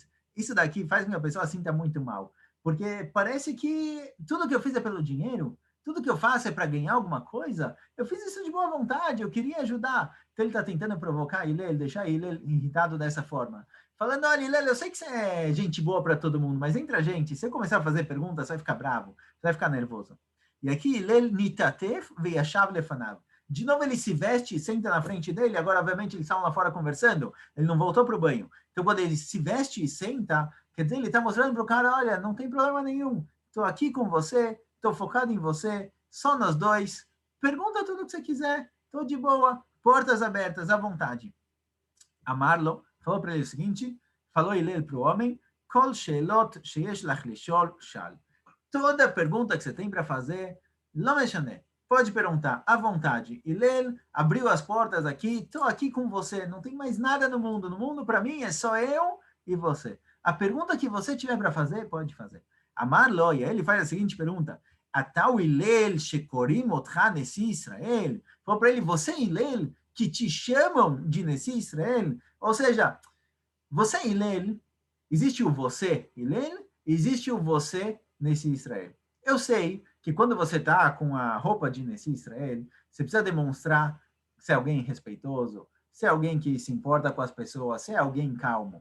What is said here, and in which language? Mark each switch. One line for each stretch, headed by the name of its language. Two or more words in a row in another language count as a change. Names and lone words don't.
Portuguese: Isso daqui faz com que a pessoa sinta muito mal. Porque parece que tudo que eu fiz é pelo dinheiro, tudo que eu faço é para ganhar alguma coisa. Eu fiz isso de boa vontade, eu queria ajudar. Então ele está tentando provocar Hillel, deixar Hillel irritado dessa forma. Falando, olha, Hillel, eu sei que você é gente boa para todo mundo, mas entre a gente, se eu começar a fazer perguntas, você vai ficar bravo, você vai ficar nervoso. E aqui
Hebrew: הלל נתעטף וישב לפניו.
Portuguese: De novo ele se veste e senta na frente dele, agora obviamente eles estavam lá fora conversando, ele não voltou para o banho. Então quando ele se veste e senta, quer dizer, ele está mostrando para o cara, olha, não tem problema nenhum, estou aqui com você, estou focado em você, só nós dois, pergunta tudo o que você quiser, estou de boa, portas abertas, à vontade. A Marlo falou para ele o seguinte, falou Hillel para o homem,
Hebrew: כל שאלות שיש לך לשאול שאל.
Portuguese: Toda pergunta que você tem para fazer, não mexané. Pode perguntar à vontade. Hillel abriu as portas aqui, estou aqui com você, não tem mais nada no mundo. No mundo, para mim, é só eu e você. A pergunta que você tiver para fazer, pode fazer.
Hebrew: אמר לו,
Portuguese: e aí ele faz a seguinte pergunta,
Hebrew: אתה הלל שקורים אותך נשיא ישראל.
Portuguese: Falou para ele, você Hillel, que te chamam de
Hebrew: נשיא ישראל?
Portuguese: Ou seja, você Hillel, existe o você Hillel, existe o você
Hebrew: נשיא ישראל.
Portuguese: Eu sei que quando você está com a roupa de
Hebrew: נשיא ישראל,
Portuguese: você precisa demonstrar ser alguém respeitoso, ser alguém que se importa com as pessoas, ser alguém calmo.